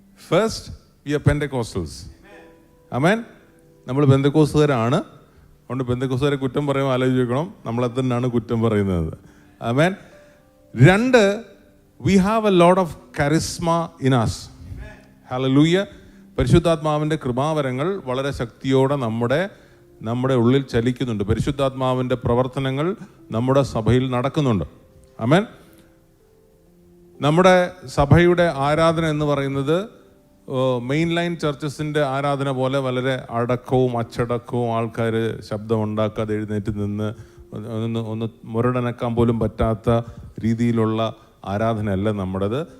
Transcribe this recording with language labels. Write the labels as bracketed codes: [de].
[en] First, we are Pentecostals. [ml] ആമേൻ. നമ്മൾ പെന്തക്കോസ്തുകാരാണ്. അതുകൊണ്ട് പെന്തക്കോസ്തുകാരെ കുറ്റം പറയുമ്പോൾ ആലോചിക്കണം, നമ്മളെ തന്നെയാണ് കുറ്റം പറയുന്നത്. ആമേൻ. [en] 2, we have a lot of charisma in us. [ml] Hallelujah. പരിശുദ്ധാത്മാവിൻ്റെ കൃപാവരങ്ങൾ വളരെ ശക്തിയോടെ നമ്മുടെ ഉള്ളിൽ ചലിക്കുന്നുണ്ട്. പരിശുദ്ധാത്മാവിൻ്റെ പ്രവർത്തനങ്ങൾ നമ്മുടെ സഭയിൽ നടക്കുന്നുണ്ട്. ആമേൻ. നമ്മുടെ സഭയുടെ ആരാധന എന്ന് പറയുന്നത് മെയിൻ ലൈൻ ചർച്ചസിൻ്റെ ആരാധന പോലെ വളരെ അടക്കവും അച്ചടക്കവും, ആൾക്കാർ ശബ്ദം ഉണ്ടാക്കാതെ എഴുന്നേറ്റ് നിന്ന് ഒന്ന് മുരടനക്കാൻ പോലും പറ്റാത്ത രീതിയിലുള്ള ആരാധനയല്ല നമ്മുടേത്.